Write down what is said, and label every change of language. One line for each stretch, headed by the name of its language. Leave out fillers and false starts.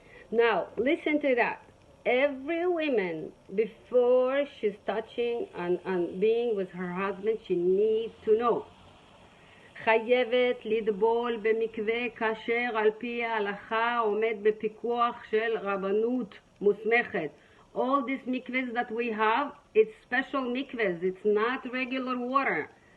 English: Now listen to that. Every woman, before she's touching and being with her husband, she needs to know.
Hebrew: חייבת לטבול במקווה כשר על פי ההלכה עומד בפיקוח של רבנות מוסמכת.
English: All these mikvahs that we have, it's special mikvahs, it's not regular water.